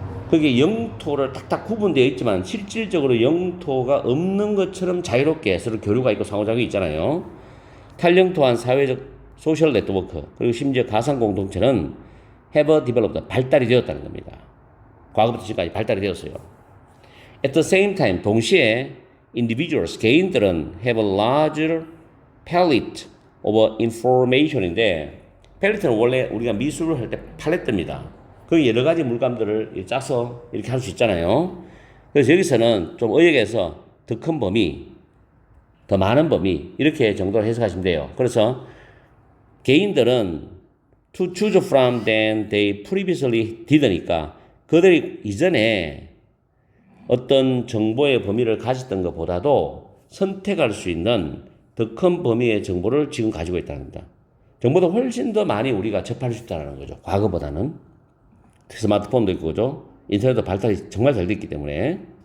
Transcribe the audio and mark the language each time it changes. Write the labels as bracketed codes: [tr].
[ko] 그게 영토를 딱딱 구분되어 있지만 실질적으로 영토가 없는 것처럼 자유롭게 서로 교류가 있고 상호작용이 있잖아요. 탈영토한 사회적 소셜 네트워크, 그리고 심지어 가상 공동체는 [en] have developed, [ko] 발달이 되었다는 겁니다. 과거부터 지금까지 발달이 되었어요. [en] At the same time, [ko] 동시에 [en] individuals, [ko] 개인들은 [en] have a larger palette of information인데 [ko] 팔레트는 원래 우리가 미술을 할 때 팔레트입니다. 그 여러 가지 물감들을 짜서 이렇게 할 수 있잖아요. 그래서 여기서는 좀 의역해서 더 큰 범위, 더 많은 범위 이렇게 정도로 해석하시면 돼요. 그래서 개인들은 [en] to choose from than they previously did니까 [ko] 그들이 이전에 어떤 정보의 범위를 가졌던 것보다도 선택할 수 있는 더 큰 범위의 정보를 지금 가지고 있다는 겁니다. 정보도 훨씬 더 많이 우리가 접할 수 있다는 거죠. 과거보다는. 스마트폰도 있고, 그죠? 인터넷도 발달이 정말 잘 됐기 때문에.